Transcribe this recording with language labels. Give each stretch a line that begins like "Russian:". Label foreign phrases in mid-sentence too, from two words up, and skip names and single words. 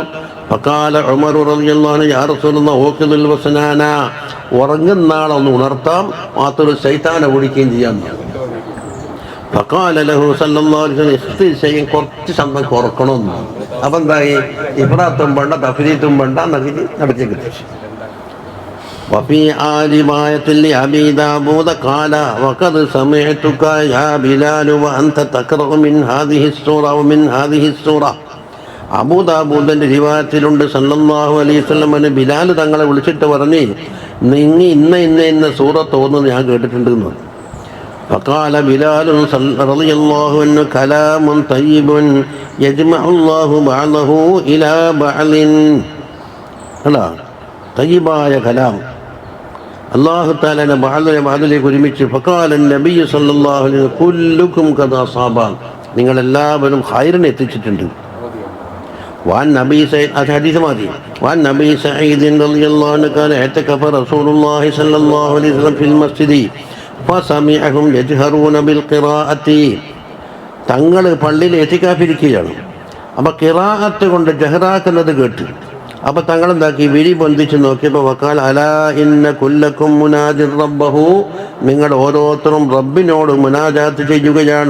Arabic: فقال عمر رضي الله عنه يا رسول الله أوقظ الوسنان,
Malayalam: ഉറങ്ങുന്ന ആളൊന്ന് ഉണർത്താം, മാത്രം ശൈത്താനെ ഓടിക്കുകയും ചെയ്യാം.
Arabic: فقال له صلى الله عليه وسلم اخفض شيئا,
Malayalam: കുറച്ച് ശബ്ദം കുറക്കണമെന്ന്. അപ്പം എന്തായി? ഇഫ്റാത്തും വേണ്ട തഫ്രീത്തും വേണ്ട എന്നൊക്കെ നടത്തിയത്.
Arabic: وفي رواية لأبي داود قال وقد سمعتك يا بلال وأنت تقرأ من هذه السورة ومن هذه السورة.
Malayalam: അബൂദാബൂദിന്റെ റിവായത്തിലുണ്ട് സല്ലല്ലാഹു അലൈഹി വസല്ലം ബിലാൽ തങ്ങളെ വിളിച്ചിട്ട് പറഞ്ഞ്, നിങ്ങൾ ഇന്ന സൂറത്ത് ഓതുന്നത് ഞാൻ കേട്ടിട്ടുണ്ടെന്ന്.
Arabic: فقال بلال رضي الله عنه كلام طيب يجمع الله بعضه إلى بعض.
Malayalam: അല്ല, തയ്യിബായ കലാം അല്ലാഹു തആല ബഅദിലേക്ക് ഒരുമിച്ച്.
Arabic: فقال النبي صلى الله عليه وسلم كلكم قد أصاب,
Malayalam: നിങ്ങളെല്ലാവരും ഖൈറിനെ എത്തിച്ചിട്ടുണ്ട്.
Arabic: وعن نبي سعيد حديث ماضي وعن نبي سعيد رضي الله عنه كان اعتكف رسول الله صلى الله عليه وسلم في المسجد فسمعهم يجهرون بالقراءة.
Malayalam: തങ്ങൾ പള്ളിയിൽ എത്തിക്കാഫിരിക്കുകയാണ്. അപ്പം ഖിറാഅത്ത് കൊണ്ട് ജഹറാക്കുന്നത് കേട്ട്. അപ്പം തങ്ങൾ എന്താക്കി? വിഴി ബന്ധിച്ച് നോക്കിയപ്പോൾ
Arabic: وقال ألا إن كلكم مناج ربه,
Malayalam: നിങ്ങൾ ഓരോരുത്തരും റബ്ബിനോട് മുനാജാത്ത് ചെയ്യുകയാണ്.